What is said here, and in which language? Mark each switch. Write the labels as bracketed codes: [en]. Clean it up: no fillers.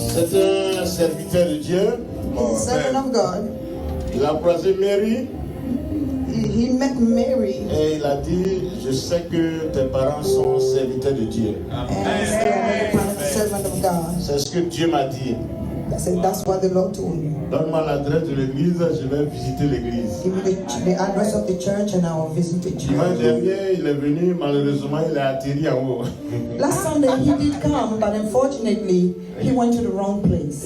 [fr] C'est un serviteur de Dieu. [en] He's a servant of God. [fr] Il a croisé Mary [en] He met Mary [fr] et il a dit, je sais que tes parents sont serviteurs de Dieu. [en] and said, I'm a servant of God. [fr] C'est ce que Dieu m'a dit. [en] I said, that's what the Lord told me. [fr] Donne-moi l'adresse de l'église, je vais visiter l'église. [en] Give me the address of the church and I will visit the [fr] Dimanche [en] church. [fr] dernier, il est venu, malheureusement, il a atterri en haut. [en] Last Sunday he did come, but unfortunately he went to the wrong place.